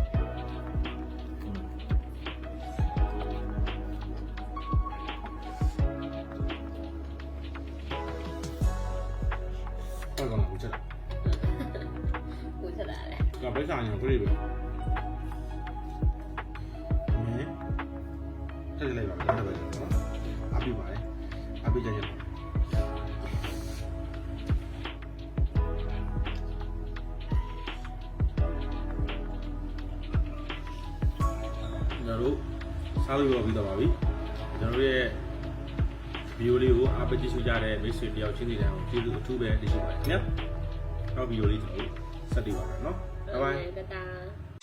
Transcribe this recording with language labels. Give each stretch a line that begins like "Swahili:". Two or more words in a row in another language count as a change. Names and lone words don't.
Cantonese: 再講好出嚟，好出嚟咧。又俾晒人佢哋喎，即係你話真係為咗阿標牌，阿標真係。
Burmese: ကျွန်တော်တို့စားလို့ပြီးတော့ပါပြီကျွန်တော်တို့ရဲ့ဗီဒီယိုလေးကိုအားပေးကြည့်ရှုကြတဲ့မိတ်ဆွေတယောက်ချင်းစီတိုင်းကိုကျေးဇူးအထူးပဲတင်ရှိပါတယ်ခင်ဗျာနောက်ဗီဒီယိုလေးကျွန်တော်ဆက်တွေ့ပါမယ်နော်ဘိုင်ဘိုင်